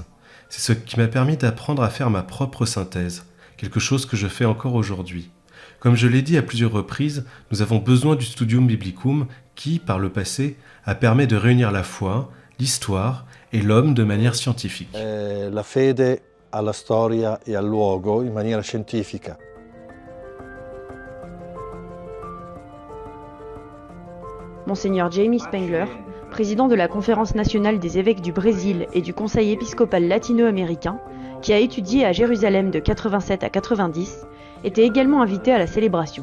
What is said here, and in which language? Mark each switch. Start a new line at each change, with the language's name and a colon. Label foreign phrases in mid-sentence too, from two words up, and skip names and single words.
French: C'est ce qui m'a permis d'apprendre à faire ma propre synthèse, quelque chose que je fais encore aujourd'hui. Comme je l'ai dit à plusieurs reprises, nous avons besoin du Studium Biblicum qui, par le passé, a permis de réunir la foi, l'histoire et l'homme de manière scientifique.
Italian: La fede alla storia e al luogo in maniera scientifica.
French: Monseigneur Jamie Spengler, président de la Conférence nationale des évêques du Brésil et du Conseil épiscopal latino-américain, qui a étudié à Jérusalem de 87 à 90, était également invité à la célébration.